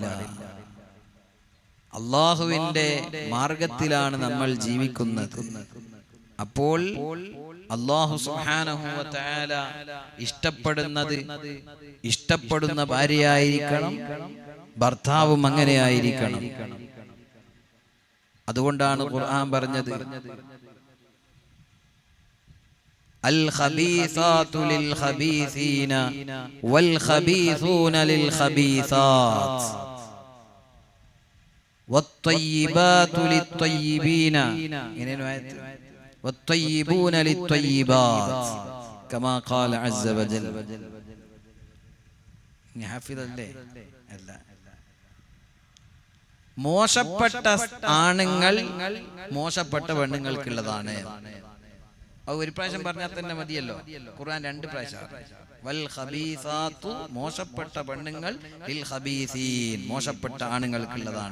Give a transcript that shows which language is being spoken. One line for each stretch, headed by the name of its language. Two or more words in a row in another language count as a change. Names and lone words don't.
Malayalam: അള്ളാഹുവിന്റെ മാർഗത്തിലാണ് നമ്മൾ ജീവിക്കുന്നത്. അപ്പോൾ അല്ലാഹു
Arabic: سبحانه وتعالى
Malayalam: ഇഷ്ടപ്പെടുന്ന ഭാര്യയായിരിക്കണം, ഭർത്താവും അങ്ങനെയായിരിക്കണം. അതുകൊണ്ടാണ് ഖുർആൻ പറഞ്ഞത്,
Arabic: الخبيثات للخبيثين والخبيثون للخبيثات والطيبات للطيبين والطيبون للطيبات كما قال عز وجل. حافظ الله.
Malayalam: മോശപ്പെട്ട ആണുങ്ങൾ മോശപ്പെട്ട പെണ്ണുങ്ങൾക്കുള്ളതാണ്. ഒരു പ്രാവശ്യം പറഞ്ഞാൽ തന്നെ മതിയല്ലോ. ഖുർആൻ 2 പ്രാവശ്യം.
Arabic: والخبيثات,
Malayalam: മോശപ്പെട്ട പെണ്ണുങ്ങൾ,
Arabic: للخبيثين,
Malayalam: മോശപ്പെട്ട ആണുങ്ങൾക്കുള്ളതാണ്.